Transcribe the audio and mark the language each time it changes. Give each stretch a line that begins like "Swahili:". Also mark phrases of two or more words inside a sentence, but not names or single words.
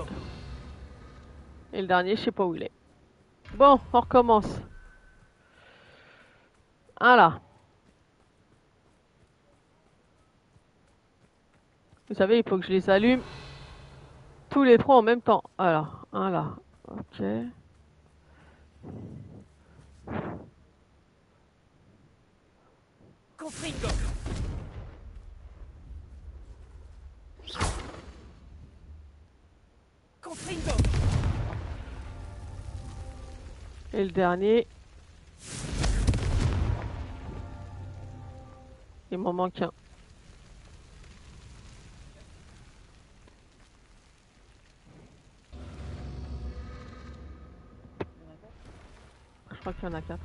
French: Et le dernier, je sais pas où il est. Bon, on recommence. Un là. Vous savez, il faut que je les allume tous les trois en même temps. Alors, un là. Ok. Confringo. Confringo. Et le dernier. Il m'en manque un. Je crois qu'il y en a 4.